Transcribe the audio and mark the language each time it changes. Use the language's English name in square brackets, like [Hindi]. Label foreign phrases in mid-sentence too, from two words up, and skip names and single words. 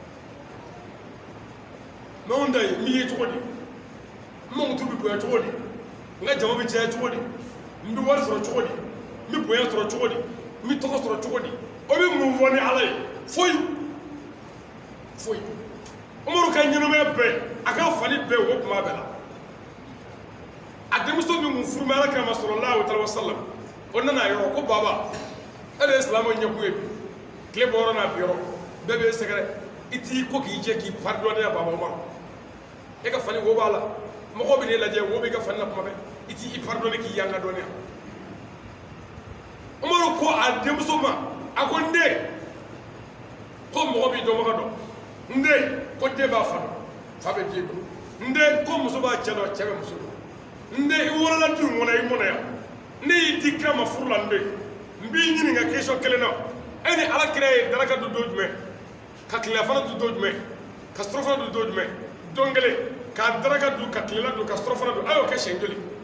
[Bambara] mɛ anw ta ye min ye cogo di n mamutu bɛ bonya cogo di n ka jama bɛ caya cogo di n bɛ wari sɔrɔ cogo di n bɛ bonya sɔrɔ cogo di n bɛ tɔgɔ sɔrɔ cogo di o bɛ mun fɔ ni ala ye foyi foyi Umaru ka ɲɛnamaya bɛɛ a ka fani bɛɛ o tuma bɛɛ la a denmuso min kun furu bɛ ala kira ma [Arabic] صلى الله عليه وسلم [Bambara] o nana a yɔrɔ ko baba e de ye silamɛw ɲɛkun ye bi tile bɔ yɔrɔ n'a bi yɔrɔ bɛɛ b'e sɛgɛrɛ i t'i ko k'i jɛ k'i pardonner baba Umaru e ka fani wo b'a la mɔgɔw bɛ n'e lajɛ wo b'i ka fani la kuma bɛɛ i t'i pardonner k'i yanga dɔnniya Umaru ko a denmuso ma a ko n den ko mɔgɔ b'i dɔnbaga dɔn n den ko den b'a fa dɔn fa bɛ den bolo n den ko muso b'a cɛ dɔn cɛ bɛ muso dɔn n den i wolola du in kɔnɔ i mɔna yan ne y'i di kira ma furu la n den n b'i ɲininka question kelen na e ni ala kira ye daraka dun don jumɛn ka tilelafana dun don jumɛn ka surafana dun don jumɛn don kelen ka daraka dun ka tilela dun ka surafana dun a y'o kɛ siɲɛ joli